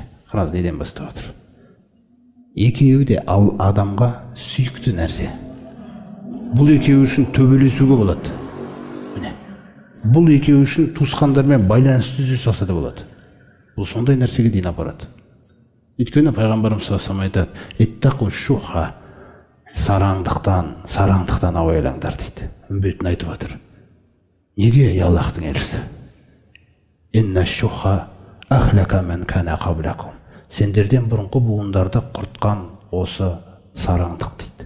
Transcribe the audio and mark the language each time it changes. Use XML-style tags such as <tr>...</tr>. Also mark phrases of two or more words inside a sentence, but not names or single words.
<kk>Қараңыз, неден бастап отыр. Екеуі де адамға сүйікті нәрсе. Бұл екеуі үшін төбелесуге болады. Бұл екеуі үшін туысқандармен байланысты түзе салса да болады. Бұл сондай нәрсеге дейін апарады. Өйткені пайғамбарымыз</kk> <ar>صلى الله عليه وسلم</ar> <kk>айтады:</kk> <ar>«اتقوا الشح»,</ar> <kk>сараңдықтан абайлаңдар дейді. Үмбетін айтып жатыр. Неге, ей Аллахтың елшісі?</kk> <ar>«إن الشح أهلك من كان قبلكم».</ar> <kk>Сендерден бұрынғы буындарды құртқан осы сараңдық дейді.</kk>